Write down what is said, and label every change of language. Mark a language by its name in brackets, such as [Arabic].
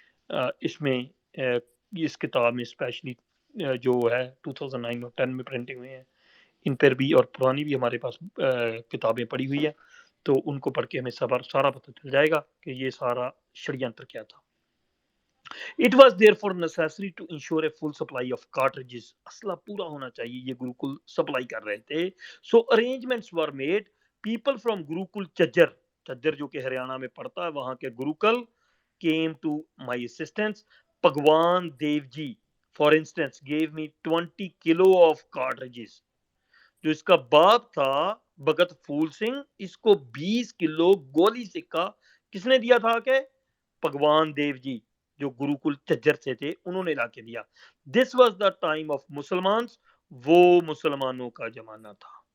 [Hindi] इसमें इस किताब में स्पेशली जो है 2009 और 10 में प्रिंटिंग हुई है, इन पर भी और पुरानी भी हमारे पास किताबें पड़ी हुई है, तो उनको पढ़ के हमें सारा पता चल जाएगा कि ये सारा षड्यंत्र क्या था। [English] It was therefore necessary to ensure a full supply of cartridges. [Hindi] असला पूरा होना चाहिए, ये गुरुकुल सप्लाई कर रहे थे। [English] So arrangements were made. People from [Hindi] Gurukul चज्जर जो कि हरियाणा में पड़ता है, वहां के Gurukul [English] came to my assistance. Bhagwan Dev ji, for instance, gave me 20 kilo of cartridges. [Hindi] जो इसका बाप था भगत फूल सिंह, इसको 20 किलो गोली सिक्का किसने दिया था? के भगवान देव जी जो गुरुकुल चज्जर से थे, उन्होंने लाके दिया। [English] this was the time of Musalman, [Hindi] वो मुसलमानों का जमाना था।